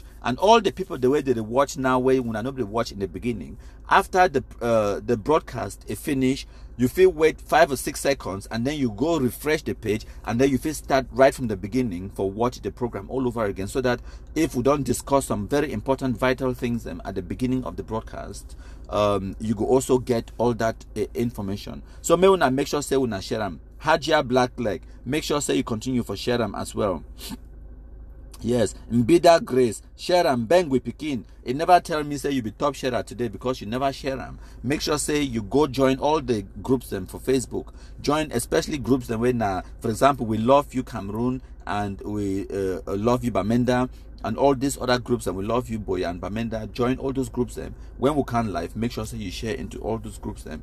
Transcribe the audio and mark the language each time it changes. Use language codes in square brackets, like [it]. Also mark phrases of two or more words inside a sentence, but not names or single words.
[wes] And all the people the way they watch now, where when nobody watch in the beginning, after the broadcast is finished, you feel wait 5 or 6 seconds, and then you go refresh the page, and then you feel start right from the beginning for watch the program all over again, so that if we don't discuss some very important vital things at the beginning of the broadcast, you will also get all that information. So may una make sure say una share them. Hajia Blackleg, make sure say you continue for share them as well. Yes, Mbida Grace, share them, bang with Pekin. It never tell me say you be top sharer today because you never share them. Make sure say you go join all the groups them for Facebook. Join especially groups them when, for example, we love you Cameroon, and we love you Bamenda, and all these other groups, and we love you Boy and Bamenda. Join all those groups them. When we can live, make sure say you share into all those groups them.